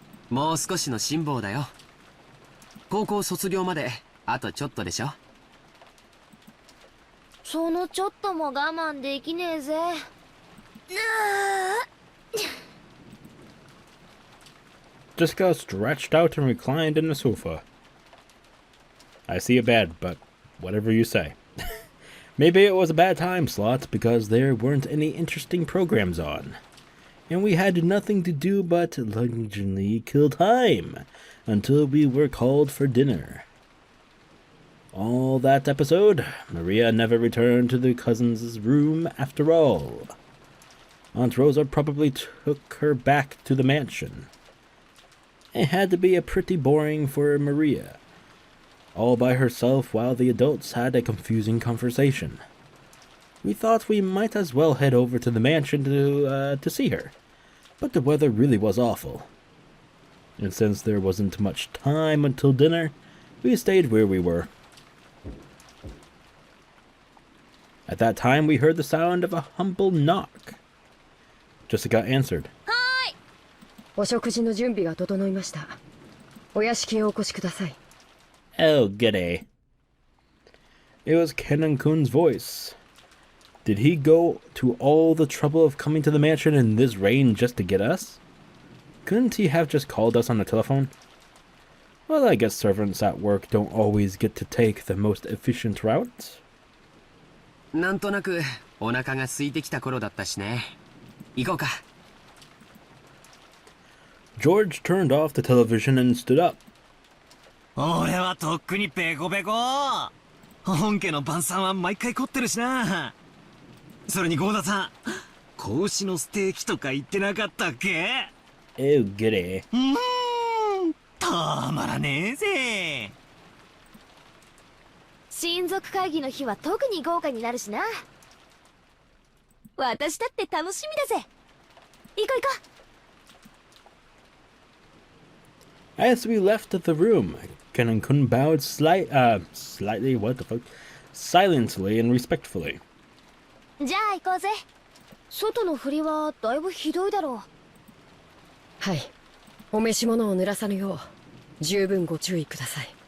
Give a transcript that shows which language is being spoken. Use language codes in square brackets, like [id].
[ja] もう少しの辛抱だよ。高校卒業まであとちょっとでしょ。そのちょっとも我慢できねえぜ。 [en] Jessica stretched out and reclined in the sofa. I see a bed, but whatever you say. Maybe it was a bad time slot because there weren't any interesting programs on, and we had nothing to do but lungingly kill time until we were called for dinner. All that episode, Maria never returned to the cousins' room after all. Aunt Rosa probably took her back to the mansion. It had to be a pretty boring for Maria, all by herself while the adults had a confusing conversation. We thought we might as well head over to the mansion to see her, but the weather really was awful. And since there wasn't much time until dinner, we stayed where we were. At that time, we heard the sound of a humble knock. Jessica answered. [ja] お食事の準備が整いました。お屋敷へお越しください。 [en] Oh, g'day. It was Kenan-kun's voice. Did he go to all the trouble of coming to the mansion in this rain just to get us? Couldn't he have just called us on the telephone? Well, I guess servants at work don't always get to take the most efficient route. [ja] なんとなくお腹が空いてきた頃だったしね。行こうか。 [en] George turned off the television and stood up. [ja] 俺はとっくにペコペコ。本家の晩餐は毎回凝ってるしな。それにゴーダさん、子牛のステーキとか言ってなかったっけ？ [en] Oh, goody. [ja] たまらねえぜ。親族会議の日は特に豪華になるしな。私だって楽しみだぜ。行こう行こう。 [en] As we left the room, Kenan-kun bowed slightly, what the fuck? Silently and respectfully. [ja] じゃあ行こうぜ。外の振りはだいぶひどいだろう。はい。お召し物を濡らさぬよう十分ご注意ください。